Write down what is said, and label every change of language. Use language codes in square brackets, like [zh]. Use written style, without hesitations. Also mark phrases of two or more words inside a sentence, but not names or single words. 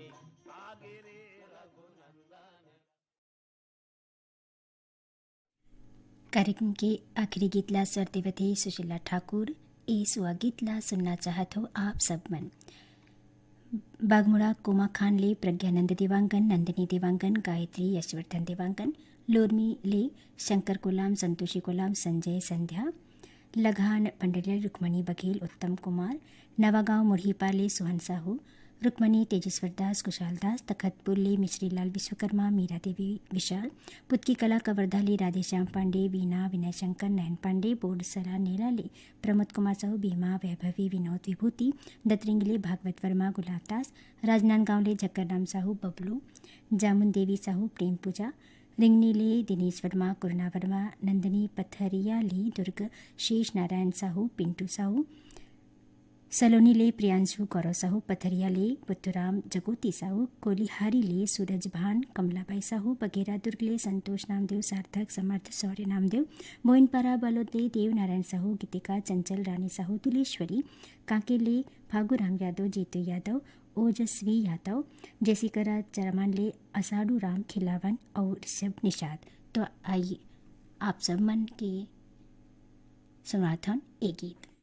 [hne] आगे रे रघुनंदन। कार्यक्रम के आखिरी गीतला स्वर देवत है सुशीला ठाकुर। इस हुआ गीतला सुनना चाहत हो आप सब मन। बागमुड़ा कोमा खान ले प्रज्ञानंद देवांगन, नंदिनी देवांगन, गायत्री यशवर्धन देवांगन, लोरमी ले शंकर कोलाम, संतोषी कोलाम, संजय संध्या, लगान पंडलिया, रुक्मणी बघेल, उत्तम कुमार, नवागांव मुढ़ीपा ले सुहन साहू, रुक्मणी तेजेश्वर दास, कुशाल दास, तखतपुर ले मिश्रीलाल विश्वकर्मा, मीरा देवी विशाल, पुतकी कला कवर्धा ले राधेश्याम पांडे, वीणा विनय शंकर, नयन पांडे, बोडसरा नेला ले प्रमोद कुमार साहू, भीमा वैभवी, विनोद विभूति, दतरिंग ले भागवत वर्मा, गुलाब दास, राजनांदगांव ले झक्करराम साहू, बबलू, जामुन देवी साहू, प्रेम पूजा, रिंगनी ले दिनेश वर्मा, कुरना वर्मा, नंदनी पथरिया ले दुर्ग शेष नारायण साहू, पिंटू साहू, सलोनी ले प्रियांशु गौरव साहू, पथरिया ले पुत्तुराम जगोती साहू, कोलिहारी ले सूरज भान, कमलाबाई साहू, बघेरा दुर्ग ले संतोष नामदेव, सार्थक समर्थ शौर्य नामदेव, मोइनपारा बालोद ले देव नारायण साहू, गीतिका चंचल रानी साहू, तुलेश्वरी, कांके ले फागुराम यादव, जीतू यादव, ओजस्वी यादव, जेसिकरा चरमान ले असाडू राम खिलावन और ऋषभ निषाद। तो आइए आप सब मन के सुनाथन एक गीत।